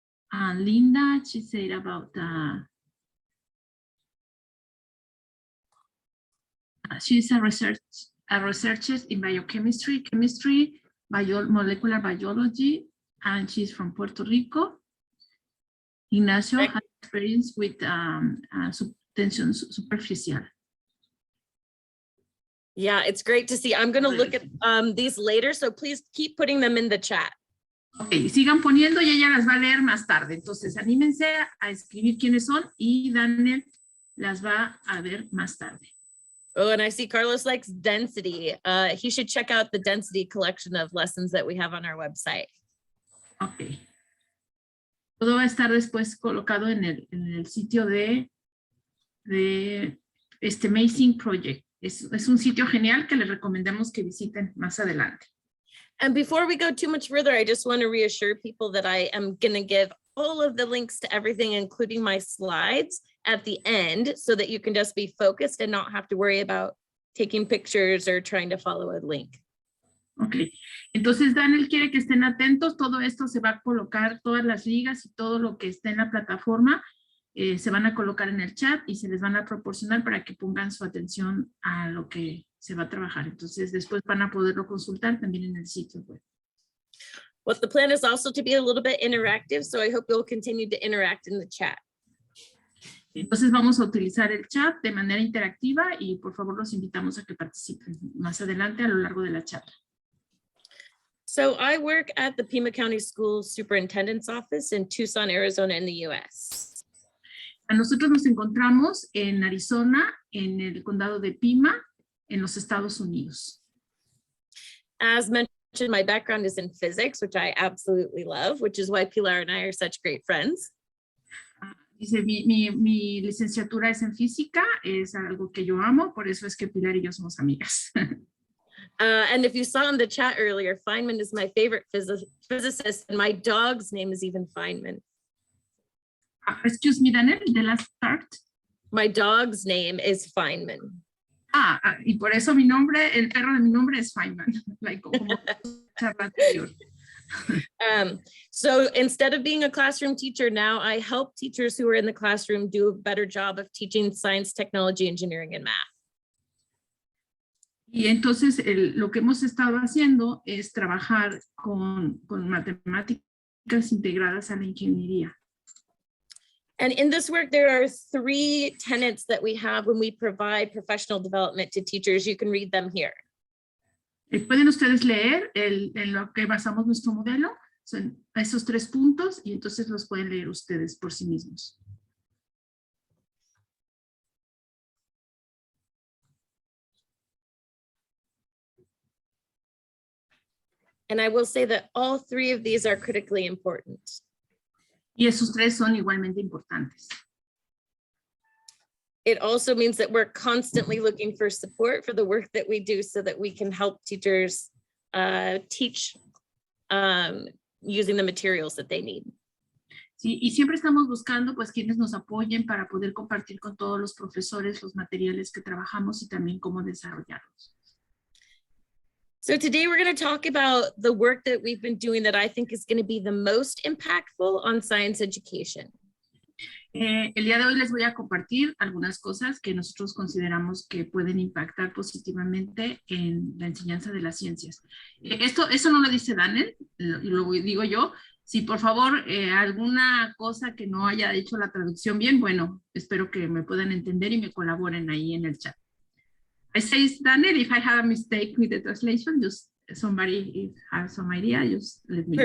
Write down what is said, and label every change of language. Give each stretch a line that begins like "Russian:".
English: And Linda, she said about she's a researcher in biochemistry, molecular biology, and she's from Puerto Rico. Ignacio has experience with tension superficial. Yeah, it's great to see. I'm going to look at these later, so please keep putting them in the chat.
Spanish: Ok, sigan poniendo y ella las va a leer más tarde. Entonces, anímense a escribir quiénes son y DaNel las va a ver más tarde.
English: Oh, and I see Carlos likes density. He should check out the density collection of lessons that we have on our website. Ok.
Spanish: Todo va a estar después colocado en el sitio de STEMAmazing Project. Es un sitio genial que les recomendamos que visiten más adelante.
English: And before we go too much further, I just want to reassure people that I am going to give all of the links to everything, including my slides, at the end, so that you can just be focused and not have to worry about taking pictures or trying to follow a link.
Spanish: Ok, entonces DaNel quiere que estén atentos. Todo esto se va a colocar, todas las ligas y todo lo que esté en la plataforma se van a colocar en el chat y se les van a proporcionar para que pongan su atención a lo que se va a trabajar. Entonces, después van a poderlo consultar también en el sitio web.
English: Well, the plan is also to be a little bit interactive, so I hope you'll continue to interact in the chat.
Spanish: Entonces vamos a utilizar el chat de manera interactiva y por favor los invitamos a que participen más adelante a lo largo de la charla.
English: So I work at the Pima County School Superintendent's Office in Tucson, Arizona in the US.
Spanish: A nosotros nos encontramos en Arizona, en el condado de Pima, en los Estados Unidos.
English: As mentioned, my background is in physics, which I absolutely love, which is why Pilar and I are such great friends.
Spanish: Dice, mi licenciatura es en física, es algo que yo amo, por eso es que Pilar y yo somos amigas.
English: And if you saw in the chat earlier, Feynman is my favorite physicist, and my dog's name is even Feynman. Excuse me, DaNel, the last part. My dog's name is Feynman.
Spanish: Y por eso mi nombre, el perro de mi nombre es Feynman, like, como charla anterior.
English: So instead of being a classroom teacher, now I help teachers who are in the classroom do a better job of teaching science, technology, engineering, and math.
Spanish: Y entonces lo que hemos estado haciendo es trabajar con matemáticas integradas a la ingeniería.
English: And in this work, there are 3 tenets that we have when we provide professional development to teachers. You can read them here.
Spanish: Pueden ustedes leer en lo que basamos nuestro modelo, son esos 3 puntos, y entonces los pueden leer ustedes por sí mismos.
English: And I will say that all 3 of these are critically important.
Spanish: Y esos 3 son igualmente importantes.
English: It also means that we're constantly looking for support for the work that we do so that we can help teachers teach using the materials that they need.
Spanish: Sí, y siempre estamos buscando pues quienes nos apoyen para poder compartir con todos los profesores los materiales que trabajamos y también cómo desarrollarlos.
English: So today we're going to talk about the work that we've been doing that I think is going to be the most impactful on science education.
Spanish: El día de hoy les voy a compartir algunas cosas que nosotros consideramos que pueden impactar positivamente en la enseñanza de las ciencias. Eso no lo dice DaNel, lo digo yo. Si por favor alguna cosa que no haya hecho la traducción bien, bueno, espero que me puedan entender y me colaboren ahí en el chat.
English: I say DaNel, if I have a mistake with the translation, just somebody has some idea, just let me know.